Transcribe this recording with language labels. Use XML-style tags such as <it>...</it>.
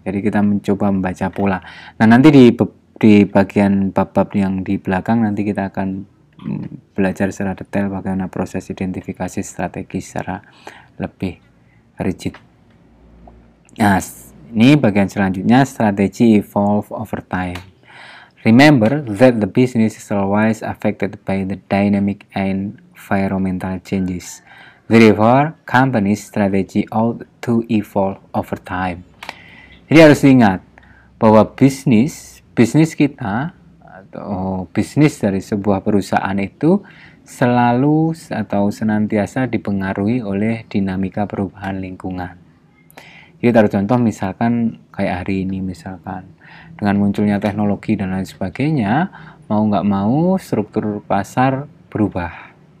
<id>Jadi kita mencoba membaca pola. Nah nanti di bagian bab-bab yang di belakang nanti kita akan belajar secara detail bagaimana proses identifikasi strategi secara lebih rigid. Nah, ini bagian selanjutnya, strategi</id> <en>evolve over time. Remember that the business is always affected by the dynamic and environmental changes. Therefore, company strategy ought to evolve over time.</en> <id>Jadi harus diingat bahwa bisnis kita atau bisnis dari sebuah perusahaan itu selalu atau senantiasa dipengaruhi oleh dinamika perubahan lingkungan. Jadi taruh contoh misalkan kayak hari ini misalkan dengan munculnya teknologi dan lain sebagainya, mau nggak mau struktur pasar berubah.</id>